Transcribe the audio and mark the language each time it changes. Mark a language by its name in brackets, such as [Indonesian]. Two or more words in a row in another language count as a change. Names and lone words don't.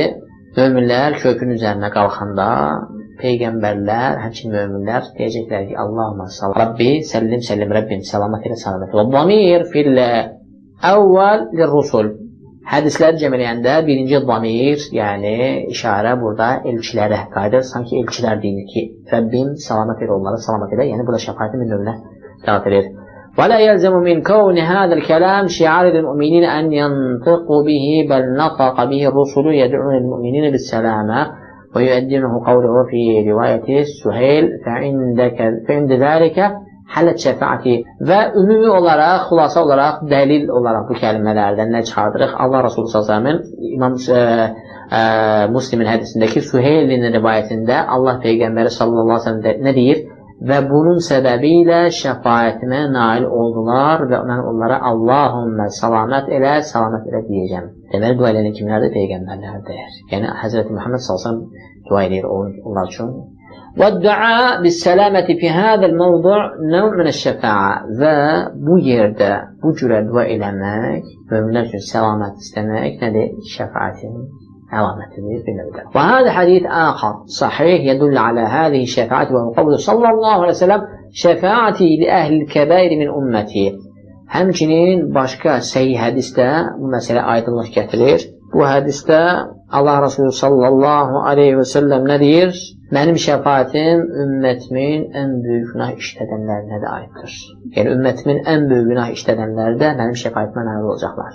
[Azerbaijani] Möminlər körpünün üzərində qalxanda peyğəmbərlər, həmçinin möminlər deyəcəklər ki, [Arabic] اللهم سلام رب سلم [Azerbaijani] Rabbim salamət elə. [Arabic] والضمير في الأول للرسل. [Azerbaijani] Hədisləri cəmələyəndə birinci damir, yəni işarə burada elçilərə qayıdır. Sanki elçilər deyir ki, Rəbbim salamət elə onlara, salamət elə. Yəni burada şəfaətin bir növünə dəlat edir. [Arabic] وَلَا يَلْزَمُ مِنْ كَوْنِ هَذَا الْكَلَامِ شِعَارِ لِلْمُؤْمِنِينَ أَنْ يَنْطِقُوا بِهِ بَلْ نَطَقَ بِهِ الرُّسُلُ يَدْعُونَ لِلْمُؤْمِنِينَ بِالسَّلَامَةِ وَيُؤَدِّنُهُ قَوْلُهُ فِي رِوَايَةِ سُهَيْلٍ فَعِنْدَ ذَلِكَ [Azerbaijani] Hələt şəfaəti və ümumi olaraq, xulasa olaraq, dəlil olaraq bu kəlimələrdən nə çıxardırıq? Allah Resulü s.ə.v-in İmam Müslimin hədisindəki Süheylin rivayətində Allah Peyğəmbəri s.ə.v nə deyir? Və bunun səbəbi ilə şəfaətimə nail oldular və mən onlara Allahümmə salamət elə deyəcəm. Deməli, dua eləyən kimlərdir? Peyğəmbərlərdir. Yəni, Həzrəti Muhammed s.ə.v dua eləyir onlar üçün. [Arabic] وَالدُّعَاء بِالسَّلَامَةِ فِي هَذَا الْمَوْضُعِ نَوْعٌ مِنَ الشَّفَاعَةِ [Azerbaijani] Və bu yerdə, bu cürə dua eləmək, möminlər üçün səlamət istəmək nədir? Şəfaətin əlamətidir, bir növdə. [Arabic] وَهَذَا حَدِيث آخر صحيح يدل على هذه الشفاعة وهو قوله صلى الله عليه وسلم شفاعتي لأهل الكبائر من أمتي. [Azerbaijani] Həmçinin başqa səhih hədisdə bu məsələ aydınlıq gətirir. Bu hədisdə Allah Resulü [Arabic] صلى الله عليه وسلم [Azerbaijani] nə deyir? Mənim şəfaətim ümmətimin ən böyük günah işlədənlərinə də aiddir. Yəni, ümmətimin ən böyük günah işlədənləri də mənim şəfaətimə nail olacaqlar.